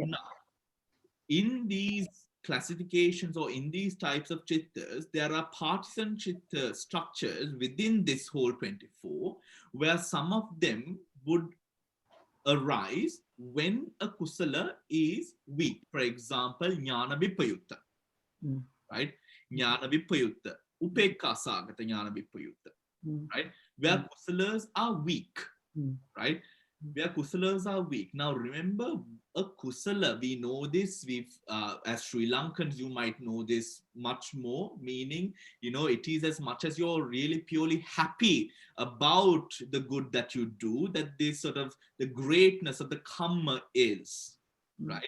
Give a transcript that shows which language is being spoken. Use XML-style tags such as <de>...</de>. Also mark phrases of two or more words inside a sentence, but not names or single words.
<en>Now, in these classifications or in these types of chittas, there are partisan chitta structures within this whole 24, where some of them would arise when a kusala is weak. For example,</en> <pi>jnana vipayutta,</pi> <en>right?</en> <pi>Jnana vipayutta, upekka sagata jnana vipayutta,</pi> <en>right? Where kusalas are weak, right? Where kusalas are weak. Now remember, a kusala, we know this, as Sri Lankans, you might know this much more, meaning, it is as much as you're really purely happy about the good that you do, that this sort of the greatness of the karma is, right?</en>